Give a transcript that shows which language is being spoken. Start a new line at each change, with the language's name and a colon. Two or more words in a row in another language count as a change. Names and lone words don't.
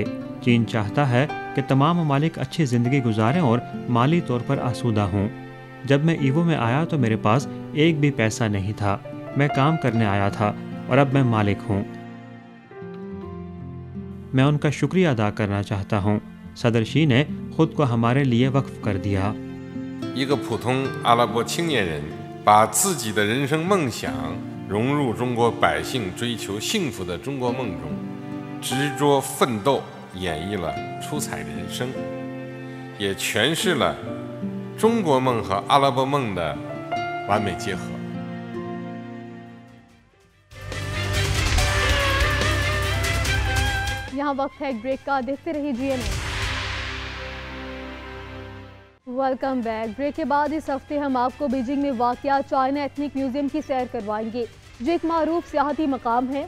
Urdu: چین چاہتا ہے کہ تمام ممالک اچھی زندگی گزاریں اور مالی طور پر آسودہ ہوں. جب میں ایوو میں آیا تو میرے پاس ایک بھی پیسہ نہیں تھا. میں کام کرنے آیا تھا اور اب میں مالک ہوں۔ میں ان کا شکریہ ادا کرنا چاہتا ہوں. صدر شی نے خود کو ہمارے لیے وقف کر دیا.
Chinese: 一个普通阿拉伯青年人把自己的人生梦想融入中国百姓追求幸福的中国梦中，执着奋斗，演绎了出彩人生，也诠释了中国梦和阿拉伯梦的完美结合。
Urdu: یہاں وقت ہے ایک بریک کا۔ دیکھتے رہیے GNN.
English: Welcome back.
Urdu: بریک کے بعد اس ہفتے ہم آپ کو بیجنگ میں واقع چائنا ایتھنک میوزیم کی سیر کروائیں گے، جو ایک معروف سیاحتی مقام ہے.